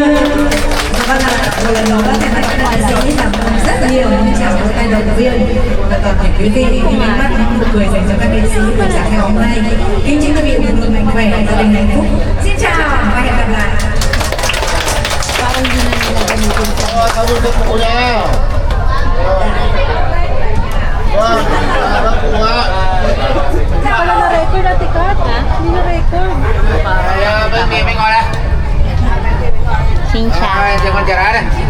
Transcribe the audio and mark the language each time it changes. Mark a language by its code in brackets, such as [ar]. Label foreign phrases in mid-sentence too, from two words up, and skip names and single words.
[vi] Vâng ạ, một lần nữa các bạn sẽ cảm ơn rất nhiều những chào các tay đầu viên và toàn thể quý vị những ánh mắt nụ cười dành cho các nghệ sĩ buổi sáng ngày hôm nay. Kính chúc quý vị luôn luôn mạnh khỏe, gia đình hạnh phúc. Xin chào và hẹn gặp lại. Cảm ơn cô nha. Vâng, cô ạ. [tl] Wala na record na tikat. Hindi na record. [vi] Bên nghe bên ngồi đây. Xin chào. Cho con chờ đây.